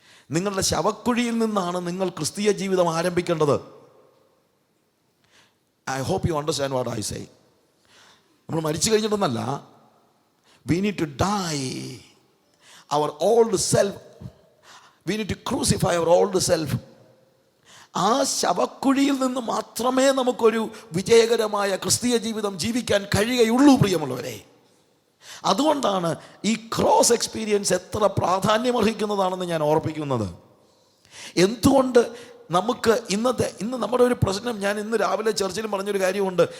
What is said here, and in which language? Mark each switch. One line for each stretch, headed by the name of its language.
Malayalam: നിങ്ങളുടെ ശവക്കുഴിയിൽ നിന്നാണ് നിങ്ങൾ ക്രിസ്തീയ ജീവിതം ആരംഭിക്കേണ്ടത്.
English: I hope you understand what I say.
Malayalam: നമ്മൾ മരിച്ചു കഴിഞ്ഞിട്ടൊന്നല്ല.
English: We need to die our old self. We need to crucify our old self.
Malayalam: ആ ശവക്കുഴിയിൽ നിന്ന് മാത്രമേ നമുക്കൊരു വിജയകരമായ ക്രിസ്തീയ ജീവിതം ജീവിക്കാൻ കഴിയുകയുള്ളൂ, പ്രിയമുള്ളവരെ. അതുകൊണ്ടാണ് ഈ ക്രോസ് എക്സ്പീരിയൻസ് എത്ര പ്രാധാന്യമർഹിക്കുന്നതാണെന്ന് ഞാൻ ഓർപ്പിക്കുന്നത്. എന്തുകൊണ്ട് നമുക്ക് ഇന്ന് നമ്മുടെ ഒരു പ്രശ്നം, ഞാൻ ഇന്ന് രാവിലെ ചർച്ചിലും പറഞ്ഞൊരു കാര്യമുണ്ട്.